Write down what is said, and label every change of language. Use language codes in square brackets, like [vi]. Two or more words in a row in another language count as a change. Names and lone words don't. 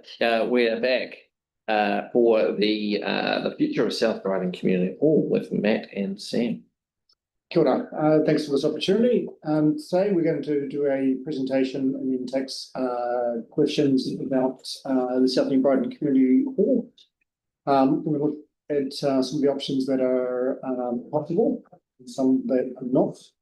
[en] We are back for the future of South Riding Community Hall with Matt and Sam. [mi] Kia ora. [en] Thanks for this opportunity. Today we're going to do a presentation and then take questions about the South Riding Community Hall. We look at some of the options that are possible and some that are not.